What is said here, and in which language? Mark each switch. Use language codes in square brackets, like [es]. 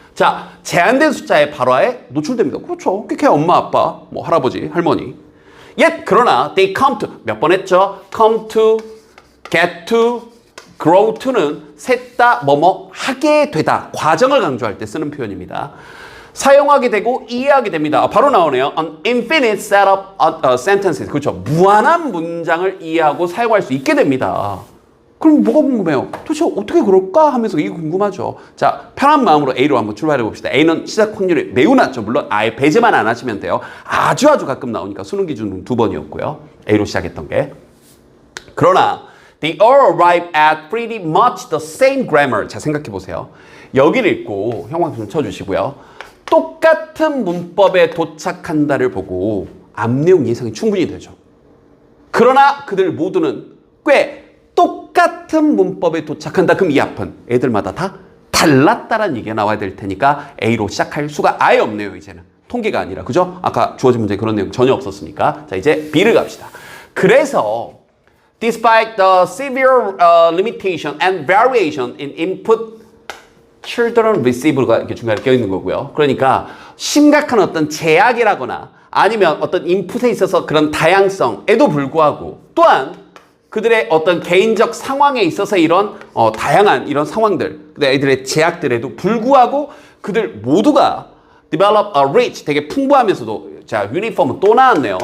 [ko] 자, 제한된 숫자의 발화에 노출됩니다. 그렇죠. 꽤 엄마, 아빠, 뭐 할아버지, 할머니. 그러나 [en] they come to, [ko] 몇 번 했죠? come to, get to, grow to는 셋 다 뭐뭐 하게 되다. 과정을 강조할 때 쓰는 표현입니다. 사용하게 되고 이해하게 됩니다. 바로 나오네요. [en] An infinite set of sentences. [ko] 그렇죠. 무한한 문장을 이해하고 사용할 수 있게 됩니다. 그럼 뭐가 궁금해요? 도대체 어떻게 그럴까 하면서 이게 궁금하죠. 자, 편한 마음으로 A로 한번 출발해 봅시다. A는 시작 확률이 매우 낮죠. 물론 아예 배제만 안 하시면 돼요. 아주 가끔 나오니까 수능 기준은 2번이었고요. A로 시작했던 게. [en] 그러나 they all arrive at pretty much the same grammar. [ko] 자, 생각해 보세요. 여기를 읽고 형광 좀 쳐주시고요. 똑같은 문법에 도착한다를 보고 앞 내용 예상이 충분히 되죠. 그러나 그들 모두는 꽤 똑같은 문법에 도착한다. 그럼 이 앞은 애들마다 다 달랐다라는 얘기가 나와야 될 테니까 A로 시작할 수가 아예 없네요. 이제는 통계가 아니라, 그죠? 아까 주어진 문제에 그런 내용 전혀 없었으니까. 자, 이제 B를 갑시다. 그래서 [en] despite the severe limitation and variation in input, children receive가 [ko] 이렇게 중간에 껴있는 거고요. 그러니까 심각한 어떤 제약이라거나 아니면 어떤 인풋에 있어서 그런 다양성에도 불구하고 또한 그들의 어떤 개인적 상황에 있어서 이런 다양한 이런 상황들, 애들의 제약들에도 불구하고 그들 모두가 [en] develop a rich, [ko] 되게 풍부하면서도, 자, 유니폼은 또 나왔네요.